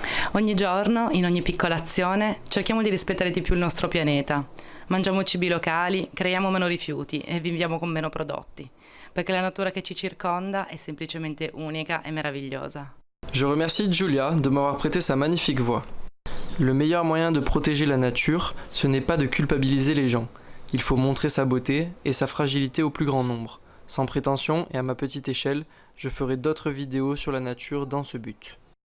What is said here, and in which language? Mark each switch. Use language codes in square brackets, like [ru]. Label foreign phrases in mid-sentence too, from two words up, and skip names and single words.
[it] Ogni giorno, in ogni piccola azione, cerchiamo di rispettare di più il nostro pianeta. Mangiamo cibi locali, creiamo meno rifiuti e viviamo con meno prodotti, perché la natura che ci circonda è semplicemente unica e meravigliosa. [fr] Je remercie Giulia de m'avoir prêté sa magnifique voix. Le meilleur moyen de protéger la nature, ce n'est pas de culpabiliser les gens. Il faut montrer sa beauté et sa fragilité au plus grand nombre. Sans prétention et à ma petite échelle, je ferai d'autres vidéos sur la nature dans ce but.